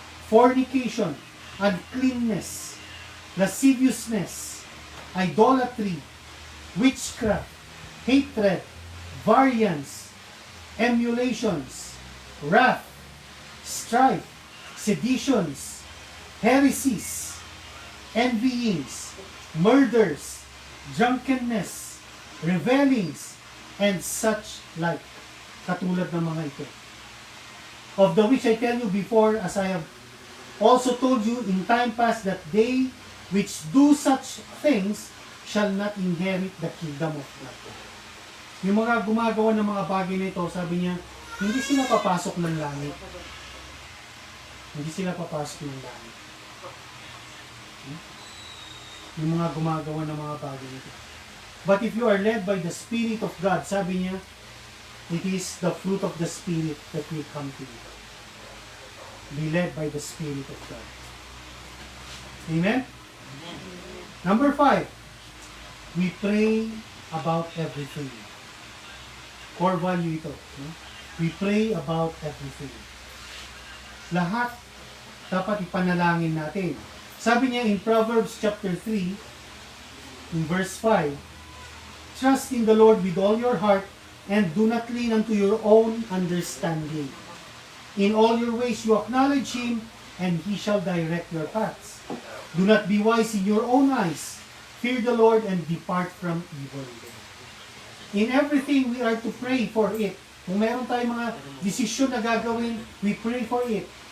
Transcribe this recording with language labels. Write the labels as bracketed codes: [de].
[en] fornication, uncleanness, lasciviousness, idolatry, witchcraft, hatred, variance, emulations, wrath, strife, seditions, heresies, envyings, murders, drunkenness, revellings, and such like. [tl] Katulad ng mga ito. [en] Of the which I tell you before, as I have also told you in time past, that they which do such things shall not inherit the kingdom of God. [tl] Yung mga gumagawa ng mga bagay na ito, sabi niya, hindi sila papasok ng langit. Hindi sila papasok ng langit. Yung mga gumagawa ng mga bagay na ito. [en] But if you are led by the Spirit of God, [tl] sabi niya, [en] it is the fruit of the Spirit that will come to you. Be led by the Spirit of God. Amen? Number 5, we pray about everything. Core value ito. We pray about everything. [tl] Lahat dapat ipanalangin natin. Sabi niya [en] in Proverbs chapter 3, in verse 5, trust in the Lord with all your heart, and do not lean unto your own understanding. In all your ways you acknowledge Him, and He shall direct your paths. Do not be wise in your own eyes. Fear the Lord and depart from evil. In everything, we are to pray for it. [tl] Kung meron tayong mga desisyon na gagawin, [en] we pray for it.